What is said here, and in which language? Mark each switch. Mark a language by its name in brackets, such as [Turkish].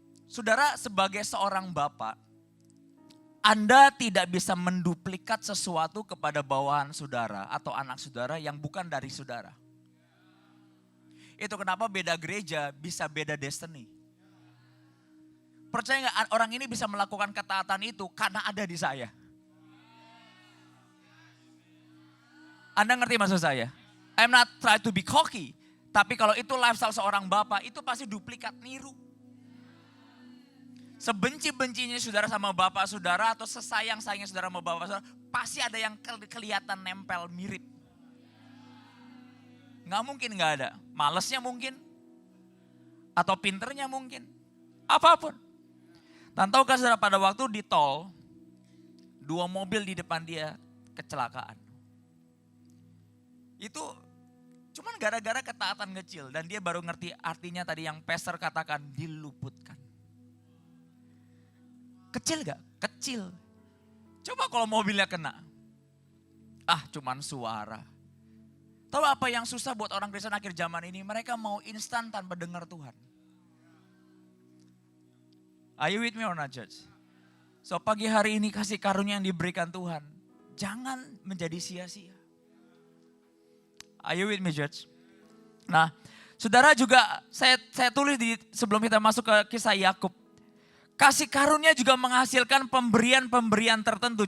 [Indonesian] Saudara, sebagai seorang bapak, Anda tidak bisa menduplikat sesuatu kepada bawahan saudara atau anak saudara yang bukan dari saudara. Itu kenapa beda gereja bisa beda destiny. Percaya nggak orang ini bisa melakukan ketaatan itu karena ada di saya. Anda ngerti maksud saya? [English] I'm not trying to be cocky. [Indonesian] Tapi kalau itu lifestyle seorang bapak, itu pasti duplikat niru. Sebenci-bencinya saudara sama bapak saudara atau sesayang-sayangnya saudara sama bapak saudara, pasti ada yang kelihatan nempel mirip. Nggak mungkin nggak ada. Malesnya mungkin. Atau pinternya mungkin. Apapun. Dan tahukah saudara pada waktu di tol, 2 mobil di depan dia kecelakaan. Itu cuman gara-gara ketaatan kecil dan dia baru ngerti artinya tadi yang pastor katakan diluputkan. Kecil gak? Kecil. Coba kalau mobilnya kena. Cuman suara. Tahu apa yang susah buat orang Kristen akhir zaman ini? Mereka mau instan tanpa dengar Tuhan. [English] Are you with me or not, church? [Indonesian] So pagi hari ini kasih karunia yang diberikan Tuhan. Jangan menjadi sia-sia. [English] Are you with me, church? [Indonesian] Nah, saudara juga saya tulis sebelum kita masuk ke kisah Yakub. Kasih karunia juga menghasilkan pemberian-pemberian tertentu.